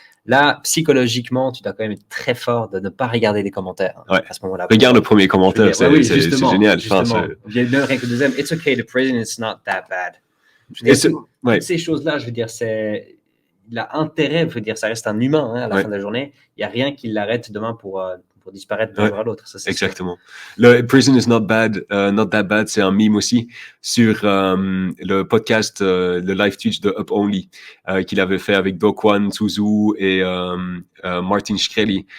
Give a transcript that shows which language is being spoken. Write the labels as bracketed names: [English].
[French] Là, psychologiquement, tu dois quand même être très fort de ne pas regarder les commentaires ouais. à ce moment-là. Regarde le premier commentaire, c'est génial. Il y a rien que le deuxième. [English] It's okay, the prison is not that bad. [French] Toutes ces choses-là, je veux dire, il a intérêt, je veux dire, ça reste un humain à la fin de la journée. Il n'y a rien qui l'arrête demain pour disparaître d'un jour à l'autre. Exactement. Le [English] Prison is not that bad, [French] c'est un meme aussi sur le podcast, le live Twitch de Up Only qu'il avait fait avec Do Kwon, Suzu et Martin Shkreli.